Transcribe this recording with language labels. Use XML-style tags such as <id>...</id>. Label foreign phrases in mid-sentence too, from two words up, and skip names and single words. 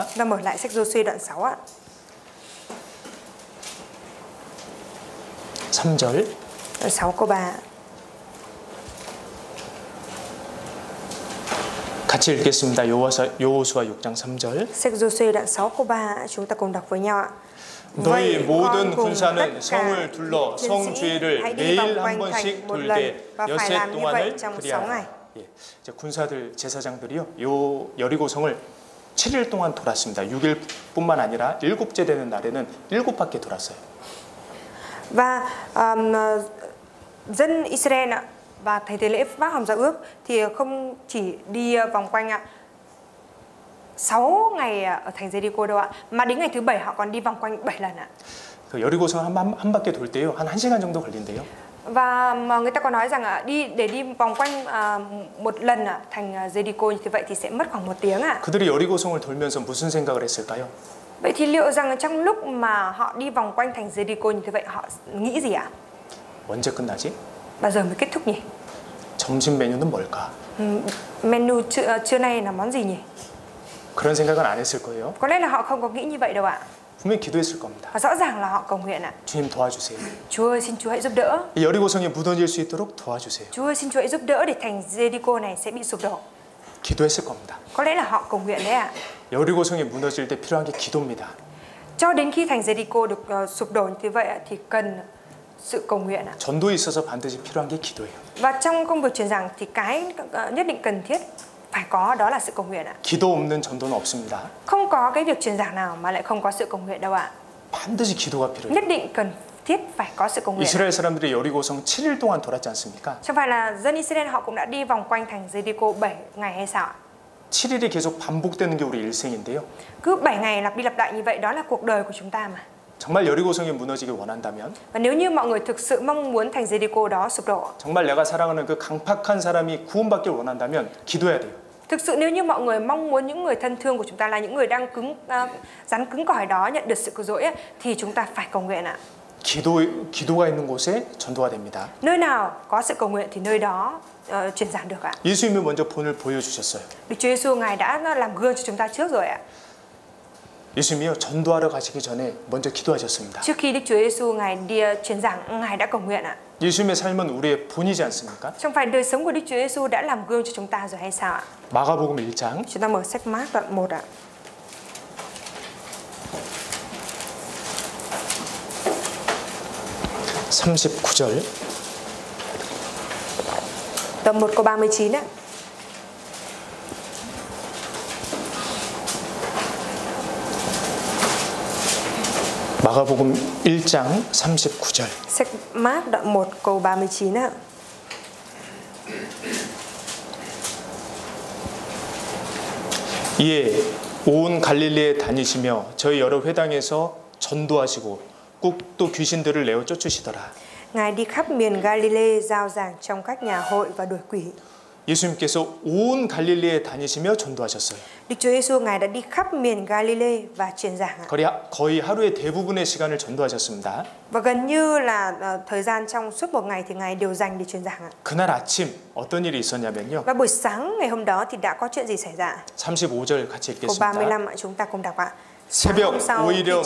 <vi>Và mở lại sách Giô-suê đoạn 6 ạ.</vi> <ko>3절.</ko> <vi>Đoạn 6 câu 3.</vi> <ko>같이 읽겠습니다. 여호수아 6장 3절.</ko> <vi>Sách Giô-suê đoạn 6 câu 3 chúng ta cùng đọc với nhau ạ.</vi> <ko>너희 모든</ko> <vi>con cùng</vi> <ko>군사는</ko> <vi>tất cả</vi> <ko>성을 둘러</ko> <vi>chiến</vi> <ko>성</ko> <vi>sĩ</vi> <ko>주위를</ko> <vi>hãy đi vòng</vi> <ko>매일 한</ko> <vi>quanh</vi> <ko>번씩</ko> <vi>thành một lần</vi> <ko>돌되</ko> <vi>và phải</vi> <ko>엿새</ko> <vi>làm như vậy</vi> <ko>동안을</ko> <vi>trong 6</vi> <ko>그리하라.</ko> <vi>ngày.</vi> <ko>예, 이제 군사들 제사장들이요, 요 여리고성을 7일 동안 돌았습니다. 6일뿐만 아니라 7째 되는 날에는 7바퀴 돌았어요.</ko> <vi>Và dân Israel ạ và thầy tế lễ vác hòm giao ước thì không chỉ đi vòng quanh 6 ngày ở thành Jericho đâu ạ, mà đến ngày thứ 7 họ còn đi vòng quanh 7 lần ạ.</vi> <ko>그 여리고성 한 바퀴 돌 때요, 한 1시간 정도 걸린대요.</ko> <vi>Và mà người ta có nói rằng để đi vòng quanh một lần thành Jericho như vậy thì sẽ mất khoảng 1 tiếng ạ.</vi> <ko>그들이 여리고성을 돌면서 무슨 생각을 했을까요?</ko> <vi>Vậy thì liệu rằng trong lúc mà họ đi vòng quanh thành Jericho như thế vậy họ nghĩ gì ạ?</vi> <ko>언제 끝나지?</ko> <vi>Bao giờ mới kết thúc nhỉ?</vi> <ko>점심 메뉴는 뭘까?</ko> <vi>Menu trưa nay là món gì nhỉ?</vi> <ko>그런 생각은 안 했을 거예요.</ko> <vi>Có lẽ là họ không có nghĩ như vậy đâu ạ.</vi> <ko>분명히 기도했을 겁니다.</ko> <vi>Và rõ ràng là họ cầu nguyện ạ.</vi> <ko>주님 도와주세요.</ko> <vi>Chúa ơi, xin Chúa hãy giúp đỡ.</vi> <ko>이 여리고성이 무너질 수 있도록 도와주세요.</ko> <vi>Chúa ơi, xin Chúa hãy giúp đỡ để thành Jericho này sẽ bị sụp đổ.</vi> <ko>기도했을 겁니다.</ko> <vi>Có lẽ là họ cầu nguyện đấy ạ.</vi> <ko>여리고성이 무너질 때 필요한 게 기도입니다.</ko> <vi>Cho đến khi thành Jericho được sụp đổ như vậy thì cần sự cầu nguyện ạ.</vi> <ko>전도에 있어서 반드시 필요한 게 기도예요.</ko> <vi>Và trong công việc truyền giảng thì cái nhất định cần thiết phải có đó là sự cầu nguyện ạ.</vi> <ko>기도 없는 전도는 없습니다.</ko> <vi>Không có cái việc truyền giảng nào mà lại không có sự cầu nguyện đâu ạ.</vi> <ko>반드시 기도가 필요해요.</ko> <vi>Nhất định cần thiết phải có sự cầu nguyện.</vi> <ko>이스라엘 사람들이 여리고성 7일 동안 돌았지 않습니까?</ko> <vi>Chẳng phải là dân Israel họ cũng đã đi vòng quanh thành Jericho 7 ngày hay sao ạ?</vi> <ko>7일이 계속 반복되는 게 우리 일생인데요.</ko> <vi>Cứ 7 ngày lặp đi lặp lại như vậy đó là cuộc đời của chúng ta mà.</vi> <ko>정말 여리고성이 무너지길 원한다면,</ko> <vi>Và nếu như mọi người thực sự mong muốn thành Jericho đó sụp đổ,</vi> <ko>정말 내가 사랑하는 그 강팍한 사람이 구원받길 원한다면 기도해야 돼요.</ko> <vi>thực sự nếu như mọi người mong muốn những người thân thương của chúng ta là những người đang rắn cứng cỏi đó nhận được sự cứu rỗi thì chúng ta phải cầu nguyện ạ.</vi> <ko>기도가 있는 곳에 전도가 됩니다.</ko> <vi>Nơi nào có sự cầu nguyện thì nơi đó truyền giảng được ạ.</vi> <ko>예수님이 먼저 본을 보여주셨어요.</ko> <vi>Đức Chúa Giêsu Ngài đã làm gương cho chúng ta trước rồi ạ.</vi> <ko>예수님이요, 전도하러 가시기 전에 먼저 기도하셨습니다.</ko> <vi>Trước khi Đức Chúa Giêsu Ngài đi truyền giảng, Ngài đã cầu nguyện ạ.</vi> <ko>예수님의 삶은 우리의 본이지 않습니까?</ko> <vi>Trong phải đời sống của Đức Chúa Giêsu đã làm gương cho chúng ta rồi hay sao ạ?</vi> <ko>마가복음 1장</ko> <vi>Chúng ta mở sách Mác đoạn 1 ạ.</vi> <ko>(39절)</ko> <vi>Đoạn 1 câu 39 ạ.</vi> <ko>마가복음 1장 39절.</ko> <vi>Sách Mác đoạn 1 câu 39 ạ.</vi> <ko>이에 온 갈릴리에 다니시며 저희 여러 회당에서 전도하시고 꼭 또 귀신들을 내어 쫓으시더라.</ko> <vi>Ngài đi khắp miền Galilee giao giảng trong các nhà hội và đuổi quỷ.</vi> <ko>예수님께서 온 갈릴리에 다니시며 전도하셨어요.</ko> <vi>Đức Chúa Giêsu Ngài đã đi khắp miền Galilee và truyền giảng ạ.</vi> <ko>거의 하루의 대부분의 시간을 전도하셨습니다.</ko> <vi>Và gần như là thời gian trong suốt một ngày thì Ngài đều dành để truyền giảng ạ.</vi> <ko>그날 아침 어떤 일이 있었냐면요.</ko> <vi>Và buổi sáng ngày hôm đó thì đã có chuyện gì xảy ra?</vi> <ko>35절 같이</ko> <vi>Câu</vi> <ko>읽겠습니다.</ko> <vi>35 ạ, chúng ta cùng đọc ạ.</vi> <ko>새벽 오히려</ko>